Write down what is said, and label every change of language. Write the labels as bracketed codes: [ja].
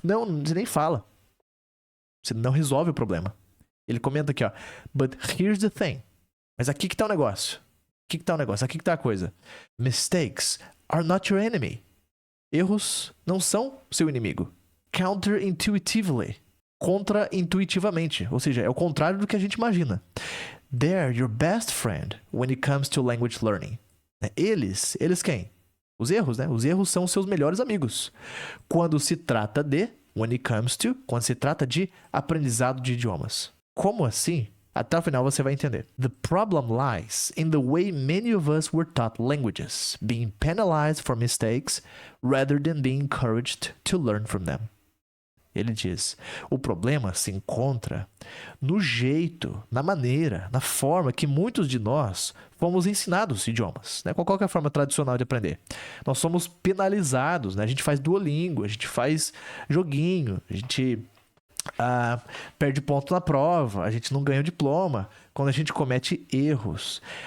[pt] Não, você nem fala. Você não resolve o problema. Ele comenta aqui, ó: [en] But here's the thing. [pt] Mas aqui que tá o negócio. Aqui que tá o negócio, aqui que tá a coisa. [en] Mistakes are not your enemy. [pt] Erros não são seu inimigo. [en] Counterintuitively. [pt] Contra-intuitivamente. Ou seja, é o contrário do que a gente imagina. [en] They're your best friend when it comes to language learning. [pt] Eles quem? Os erros, né? Os erros são seus melhores amigos. Quando se trata de, quando se trata de aprendizado de idiomas. Como assim? Até o final você vai entender. [en] The problem lies in the way many of us were taught languages, being penalized for mistakes rather than being encouraged to learn from them. [pt] Ele diz: o problema se encontra no jeito, na maneira, na forma que muitos de nós fomos ensinados idiomas, né? Qual que é a forma tradicional de aprender? Nós somos penalizados, né? A gente faz Duolingo, a gente faz joguinho, a gente perde ponto na prova, a gente não ganha o diploma quando a gente comete erros.